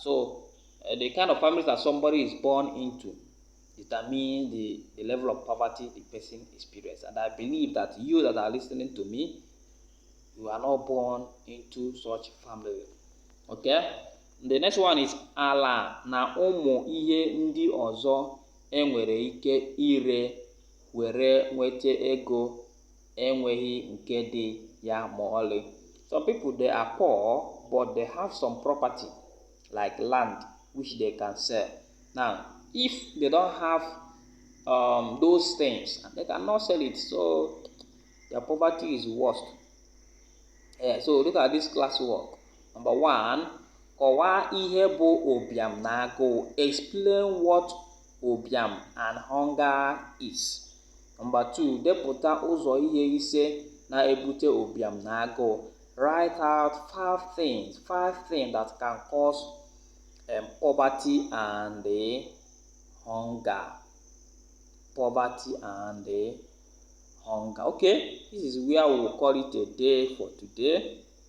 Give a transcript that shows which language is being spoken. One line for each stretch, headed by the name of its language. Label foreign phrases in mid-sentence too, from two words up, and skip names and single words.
English: So the kind of families that somebody is born into determine the level of poverty the person experiences. And I believe that you that are listening to me, you are not born into such family. Okay? The next one is
Igbo: ala na ụmụ ihe ndị ọzọ enwere ike ire were nweta ego enweghị nke dị ya ma ọlị.
English: Some people, they are poor, but they have some property like land which they can sell. Now, if they don't have those things, they cannot sell it, so their poverty is worst. So look at this classwork. Number 1,
Igbo: kọwaa ihe bụ ụbịam na agụụ.
English: Explain what ụbịam and hunger is. Number 2,
Igbo: depụta ụzọ ihe ise na-ebute ụbịam na agụụ.
English: Write out 5 things that can cause poverty and hunger. Poverty and hunger. Okay, this is where we will call it a day for today.